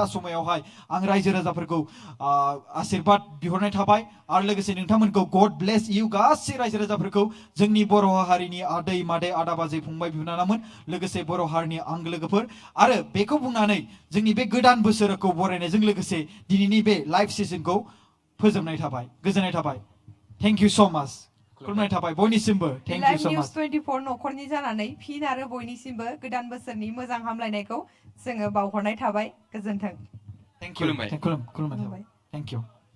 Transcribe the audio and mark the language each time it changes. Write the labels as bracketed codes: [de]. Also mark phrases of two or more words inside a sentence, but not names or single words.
[brx] समायावहाय आं रायजो राजाफोरखौ आशीर्बाद बिहरनाय थाबाय आरो लोगोसे नोंथांमोनखौ [en] God bless you [brx] गासै रायजो राजाफोरखौ जोंनि बर' हारिनि आदै मादै आदा बाजै फंबाय बिनानावमोन लोगोसे बर' हारिनि आंगो लोगोफोर आरो बेखौ बुंनानै जोंनि बे गोदान बोसोरखौ बरायनायजों लोगोसे दिनैनि बे लाइभ सेसनखौ फोजोबनाय थाबाय गोजोननाय थाबाय [en] Thank you so much. [brx] खुलुमनाय थाबाय बयनिसिमबो [en] Thank you so much. [brx] Live News 24 न'खरनि जानानै फिन आरो बयनिसिमबो गोदान बोसोरनि मोजां हामलायनायखौ जोङो बावहरनाय थाबाय गोजोन्थों [en] Thank you. [brx] खुलुमबाय थाबाय [en] Thank you.